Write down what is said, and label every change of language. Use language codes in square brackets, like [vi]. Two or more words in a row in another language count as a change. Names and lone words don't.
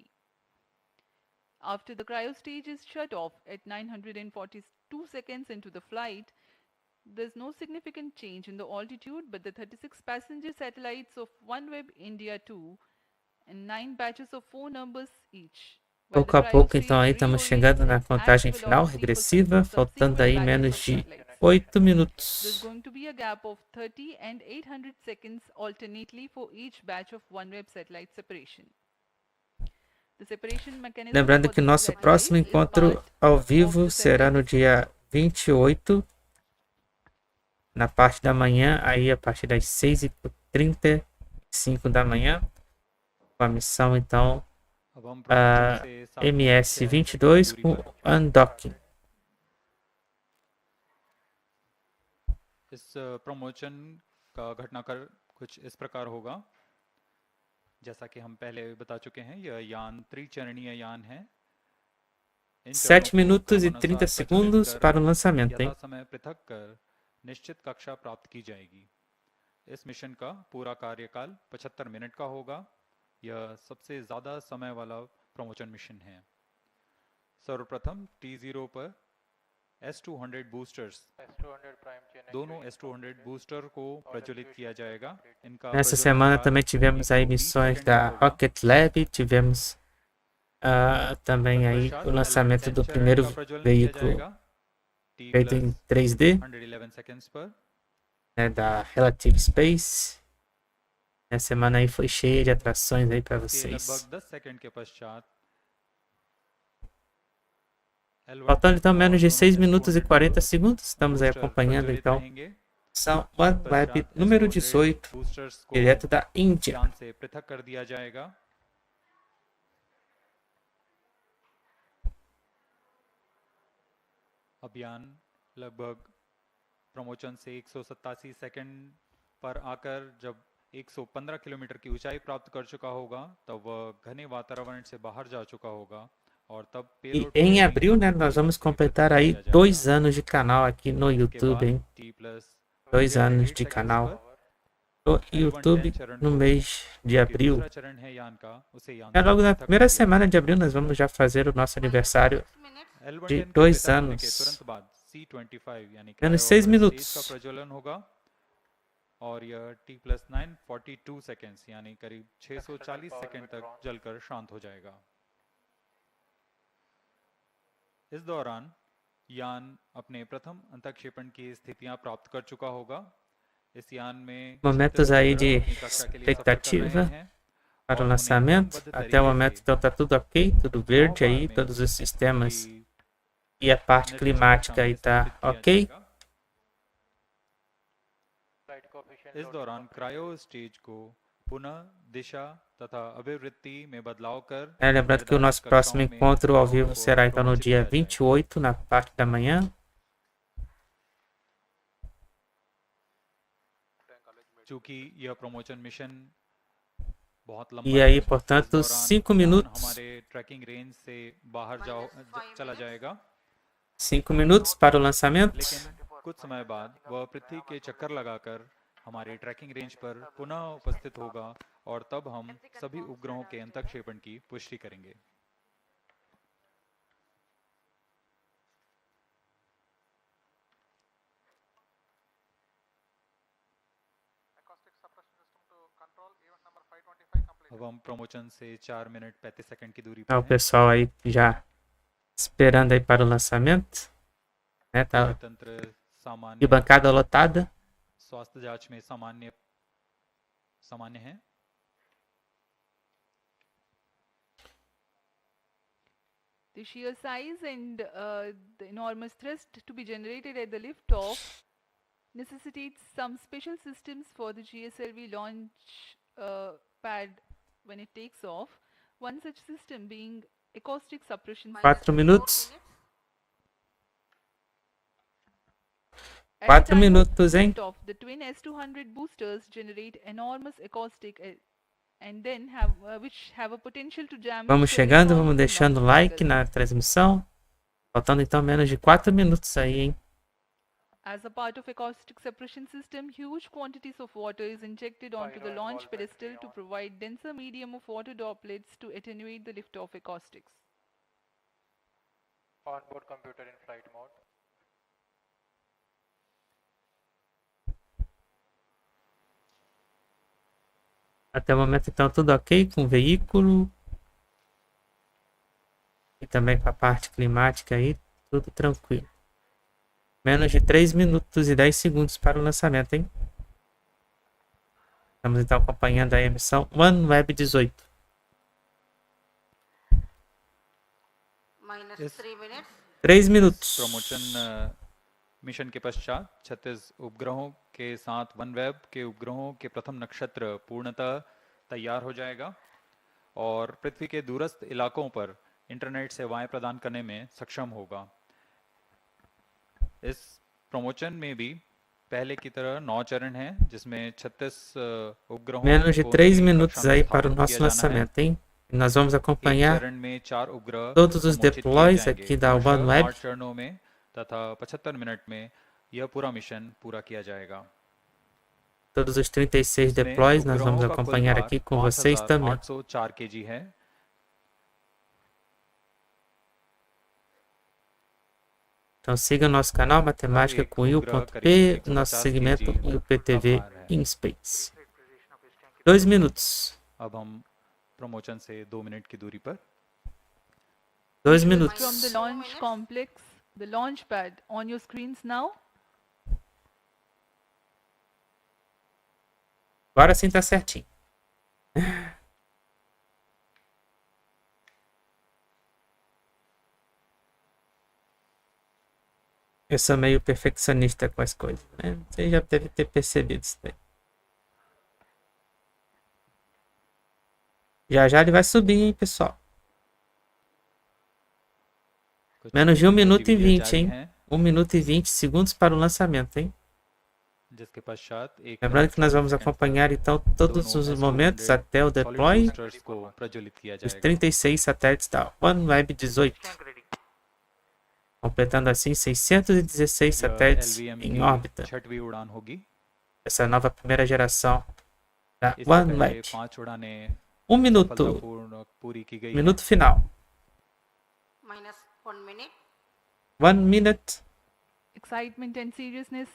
[en] After the cryo stage is shut off at 942 seconds into the flight, there's no significant change in the altitude, but the 36 passenger satellites of OneWeb India 2 and 9 batches of 4 numbers each. [pt] Pouco a pouco, então aí estamos chegando na contagem final regressiva, faltando aí menos de 8 minutos. [en] There's going to be a gap of 30 and 800 seconds alternately for each batch of OneWeb satellite separation. The separation mechanism [pt] Lembrando [en] for [pt] que o [en] the [pt] nosso [en] satellites [pt] próximo [en] is [pt] encontro [en] part [pt] ao [en] of [pt] vivo [en] the [pt] será no dia 28, na parte da manhã, aí a partir das 6h35 da manhã, com a missão então [hi] अब हम promotion से साथ में MS-22 दूरी [pt] com [hi] पर Undocking. इस प्रमोशन का घटनाक्रम कुछ इस प्रकार होगा। जैसा कि हम पहले बता चुके हैं, यह यान त्रिचरणीय यान है। [pt] 7 minutos e 30 segundos para o lançamento, hein? [hi] समय पृथक कर निश्चित कक्षा प्राप्त की जाएगी। इस मिशन का पूरा कार्यकाल 75 मिनट का होगा। यह सबसे ज्यादा समय वाला प्रमोशन मिशन है। सर्वप्रथम T0 पर S-200 बूस्टर्स, दोनों S-200 बूस्टर को प्रज्वलित किया जाएगा। इनका [pt] Nessa semana também tivemos aí missões da Rocket Lab, tivemos também aí o lançamento do primeiro veículo feito em 3D, [hi] 111 seconds पर [pt] né, da Relative Space. Essa semana aí foi cheia de atrações aí para vocês. [hi] लगभग 10 सेकंड के पश्चात [pt] Faltando então menos de 6 minutos e 40 segundos, estamos aí acompanhando então Missão OneWeb número 18, direto da Índia. [hi] यान से पृथक कर दिया जाएगा। अभियान लगभग प्रमोशन से 187 सेकंड पर आकर जब 115 किलोमीटर की ऊंचाई प्राप्त कर चुका होगा, तब वह घने वातावरण से बाहर जा चुका होगा और तब [pt] E [hi] पेलोड [pt] em [hi] को [pt] abril, né, nós vamos completar aí 2 anos de canal aqui no YouTube, hein? 2 anos de canal no YouTube no mês de abril. [hi] दूसरा चरण है यान का, उसे यान [pt] É logo na [hi] तक [pt] primeira [hi] किया [pt] semana de abril nós vamos já fazer o nosso aniversário L1 de [hi] 10 के [pt] 2 [hi] पैदा होने के [pt] anos. [hi] तुरंत बाद C25 यानी [pt] Menos [hi] क्रायो [pt] 6 [hi] स्टेज [pt] minutos. [hi] का प्रज्वलन होगा और यह T+9 42 सेकेंड्स यानी करीब 640 सेकेंड तक जलकर शांत हो जाएगा। इस दौरान यान अपने प्रथम अंतःक्षेपण की स्थितियां प्राप्त कर चुका होगा। इस यान में [pt] Momentos aí de [hi] अपनी कक्षा के लिए सफर कर रहे [pt] expectativa [hi] हैं [pt] para o [hi] और उन्हें [pt] lançamento. [hi] क्रमबद्ध [pt] Até o [hi] तरीके [pt] momento [hi] से [pt] então tá tudo ok, tudo verde aí, todos os sistemas e a parte climática aí tá ok. [hi] इस दौरान क्रायो स्टेज को पुनः दिशा तथा अभिवृत्ति में बदलाव कर [pt] Lembrando que o nosso próximo encontro ao vivo será então no dia 28, na parte da manhã. [hi] चूंकि यह प्रमोशन मिशन बहुत लंबा [pt] E aí, [hi] है, [pt] portanto, [hi] इस दौरान [pt] 5 [hi] यान [pt] minutos. [hi] हमारे ट्रैकिंग रेंज से बाहर चला जाएगा, [pt] 5 minutos para o lançamento. [hi] लेकिन कुछ समय बाद वह पृथ्वी के चक्कर लगाकर हमारे ट्रैकिंग रेंज पर पुनः उपस्थित होगा और तब हम सभी उपग्रहों के अंतःक्षेपण की पुष्टि करेंगे। अब हम प्रमोशन से 4 मिनट 35 सेकंड की दूरी [pt] Tá o [hi] पर हैं। [pt] pessoal aí já esperando aí para o lançamento. Né, tá [hi] तंत्र [pt] de [hi] सामान्य [pt] bancada lotada. [hi] स्वास्थ्य जांच में सामान्य है। [en] The sheer size and the enormous thrust to be generated at the liftoff necessitates some special systems for the GSLV launch pad when it takes off. One such system being acoustic suppression. [pt] 4 minutos. [en] At [pt] 4 [en] the time of [pt] minutos, hein? [en] liftoff, the twin S200 boosters generate enormous acoustic and then which have a potential to damage [pt] Vamos [en] the [pt] chegando, [en] electronics [pt] vamos [en] in [pt] deixando o [en] launch like vehicles. [pt] na transmissão. Faltando então menos de 4 minutos aí, hein? [en] As a part of acoustic suppression system, huge quantities of water is injected onto the launch pedestal to provide denser medium of water droplets to attenuate the liftoff acoustics. Onboard computer in flight mode. [pt] Até o momento então tudo ok com o veículo. E também com a parte climática aí, tudo tranquilo. Menos de 3 minutos e 10 segundos para o lançamento, hein? Estamos então acompanhando a emissão Oneweb 18. [en] Minus Yes. 3 minutes. [pt] 3 minutos. [hi] प्रमोशन मिशन के पश्चात 36 उपग्रहों के साथ OneWeb के उपग्रहों के प्रथम नक्षत्र पूर्णतः तैयार हो जाएगा और पृथ्वी के दूरस्थ इलाकों पर इंटरनेट सेवाएं प्रदान करने में सक्षम होगा। इस प्रमोशन में भी पहले की तरह 9 चरण हैं, जिसमें 36 उपग्रहों [pt] Menos de [hi] को [pt] 3 [hi] नई [pt] minutos [hi] कक्षा में [pt] aí para o [hi] स्थापित [pt] nosso [hi] किया जाना है। [pt] lançamento, hein? E nós vamos [hi] एक [pt] acompanhar [hi] चरण में 4 उपग्रह [pt] todos os [hi] प्रमोशित किए [pt] deploys [hi] जाएंगे। [pt] aqui da [hi] क्रमशः [pt] OneWeb. [hi] 8 चरणों में तथा 75 मिनट में यह पूरा मिशन पूरा किया जाएगा। [pt] Todos os 36 [hi] इसमें [pt] deploys nós vamos [hi] उपग्रहों का कुल [pt] acompanhar [hi] भार [pt] aqui com vocês também. [hi] 5804 kg है। [pt] Então siga nosso canal Matemática com will.p, nosso segmento UPTV in Space. 2 minutos. [hi] अब हम प्रमोशन से 2 मिनट की दूरी पर [pt] 2 [en] From the [pt] minutos. [en] launch complex, the launch pad on your screens now. [pt] Agora sim tá certinho. Eu sou meio perfeccionista com as coisas, né? Você já deve ter percebido isso daí. Já já ele vai subir, hein, pessoal. [hi] कुछ [pt] Menos de 1 minuto e [hi] गतिविधियां [pt] 20, [hi] जारी [pt] hein? [hi] हैं [pt] 1 minuto e 20 segundos para o lançamento, hein? [hi] जिसके पश्चात 1 [pt] Lembrando [hi] मिनट [pt] que nós [hi] 30 [pt] vamos [hi] सेकंड [pt] acompanhar então todos [hi] दोनों [pt] os momentos [hi] S200 [pt] até o [hi] solid [pt] deploy [hi] boosters को प्रज्वलित किया [pt] dos [hi] जाएगा [pt] 36 satélites da OneWeb 18, completando assim 616 [hi] यह [pt] satélites [hi] LVM [pt] em [hi] की [pt] órbita. [hi] 6वीं उड़ान होगी [pt] Essa nova primeira geração da [hi] इससे पहले [pt] OneWeb. [hi] 5 उड़ानें [pt] 1 minuto, [hi] सफलतापूर्ण पूरी की गई हैं [pt] minuto final. [en] minus 1 minute, 1 minute, Excitement and seriousness